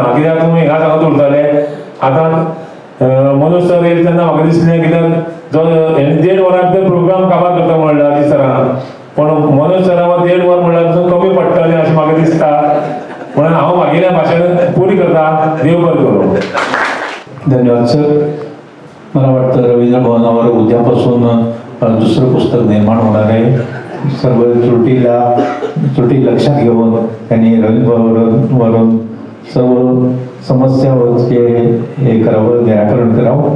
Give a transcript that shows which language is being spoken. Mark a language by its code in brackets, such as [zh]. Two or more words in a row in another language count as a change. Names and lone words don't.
[kok] कित्याक तुमी हिंगा सांगत उरतले. आतां मनोज सर येयले तेन्ना म्हाका दिसलें, कित्याक जो 1.5 वरां भितर प्रोग्राम काबार करता म्हणला अजीत सरान, पूण मनोज सरा 1.5 वर म्हणल्यार पसून कमी पडटलें अशें म्हाका दिसता. म्हणून हांव म्हागेलें भाशण पुरी करता. देव बरें करूं. [mr] धन्यवाद सर. मला वाटतं रवींद्र भवनावर उद्यापासून दुसरं पुस्तक निर्माण होणार आहे. सर्व त्रुटी लक्षात घेऊन त्यांनी रवींद्र भवनावरून सर्व समस्यावरचे हे करावं, निराकरण करावं.